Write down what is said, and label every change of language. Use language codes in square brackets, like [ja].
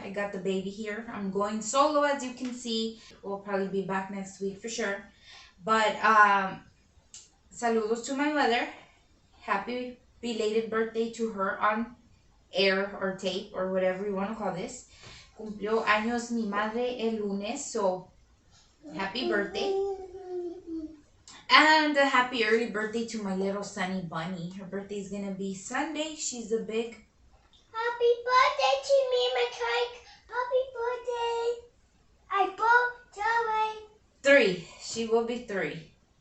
[en] I got the baby here. I'm going solo, as you can see. We'll probably be back next week for sure. But [es] saludos [en] to my mother. Happy belated birthday to her on air or tape or whatever you want to call this. [es] Cumplió años mi madre el lunes, [en] so happy birthday. And a happy early birthday to my little Sunny Bunny. Her birthday is gonna be Sunday. She's a big happy birthday to me, my cake. Happy birthday. I bought 3. She will be 3.